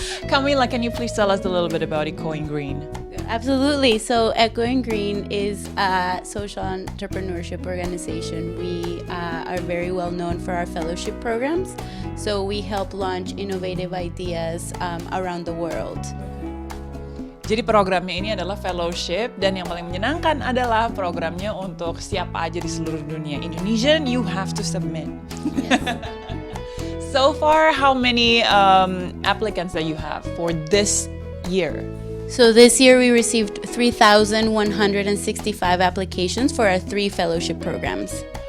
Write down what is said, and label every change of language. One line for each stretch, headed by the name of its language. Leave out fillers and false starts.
English: Camila, can you please tell us a little bit about Echoing Green? Absolutely. So, Echoing Green is a social entrepreneurship organization. We are very well known for our fellowship programs. So, we help launch innovative ideas around the world.
Indonesian: Jadi programnya ini adalah fellowship, dan yang paling menyenangkan adalah programnya untuk siapa aja di seluruh dunia.
English: Indonesian, you have to submit. Yes. So far, how many applicants that you have for this year? So this year we received 3,165 applications for our 3 fellowship programs.